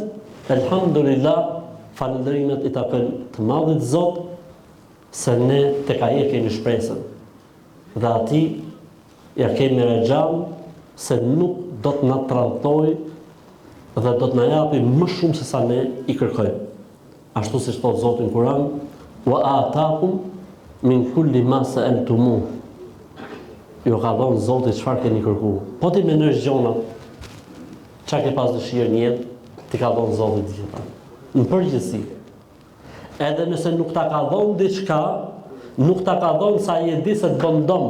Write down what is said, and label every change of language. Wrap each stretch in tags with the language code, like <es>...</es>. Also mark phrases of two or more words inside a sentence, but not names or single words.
<sq>Elhamdulillah, falënderimet i takojnë të madhit Zot, se ne tek ai e kemi shpresën. Dhe ati ja kemi rexhan se nuk do të na tradhtoj dhe do të na japi më shumë se sa ne i kërkojmë. Ashtu siç thot Zoti në Kur'an,</sq> <ar>وآتاكم من كل ما سألتموه.</ar> <sq>Ju ka dhënë Zoti çfarë keni kërkuar. Po ti mendojsh gjona, çka ke pas dëshirë në jetë, ti ka dhënë Zoti të gjitha. Në përgjithësi. Edhe nëse nuk ta ka dhënë diçka, nuk ta ka dhënë sa i e di se të bën dëm.</sq>